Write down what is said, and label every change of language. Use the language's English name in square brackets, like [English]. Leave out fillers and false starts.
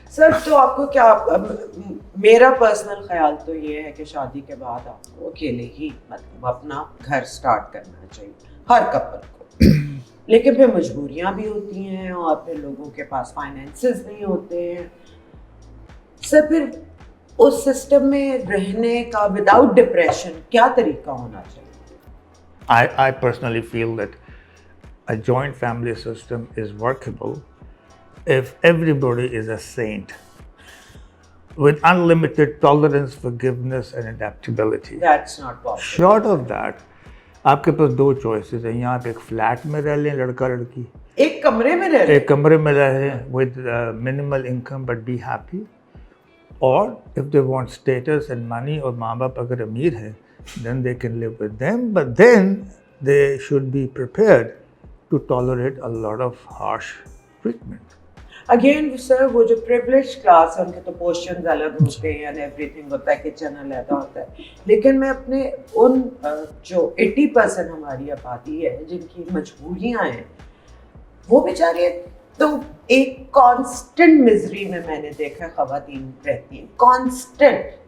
[Urdu] سر تو آپ کو کیا, میرا پرسنل خیال تو یہ ہے کہ شادی کے بعد آپ کو اکیلے ہی مطلب اپنا گھر سٹارٹ کرنا چاہیے ہر کپل کو. لیکن پھر مجبوریاں بھی ہوتی ہیں اور پھر لوگوں کے پاس فائنینسز نہیں ہوتے ہیں. سر پھر اس سسٹم میں رہنے کا وداؤٹ ڈپریشن کیا طریقہ ہونا چاہیے؟ [English] I personally feel that a joint family system is workable if everybody is a saint with unlimited tolerance, forgiveness and adaptability. That's not possible. Short of that, [Urdu] آپ کے پاس دو چوائسیز ہیں. یہاں پہ ایک فلیٹ میں رہ لیں لڑکا لڑکی, ایک کمرے میں رہ ایک کمرے میں رہیں [English] with minimal income but be happy, or if they want status and money [Urdu] اور ماں باپ اگر امیر ہیں [English] then they can live with them, but then they should be prepared to tolerate a lot of harsh treatment. [Urdu] Again سر وہ جو privilege class ہے ان کے تو پورشنز الگ ہوتے ہیں اینڈ ایوری تھنگ ہوتا ہے, کچن علیحدہ ہوتا ہے. لیکن میں اپنے ان جو 80% ہماری آبادی ہے جن کی مجبوریاں ہیں وہ بیچارے تو ایک کانسٹنٹ مزری میں نے دیکھا خواتین رہتی ہیں, کانسٹنٹ.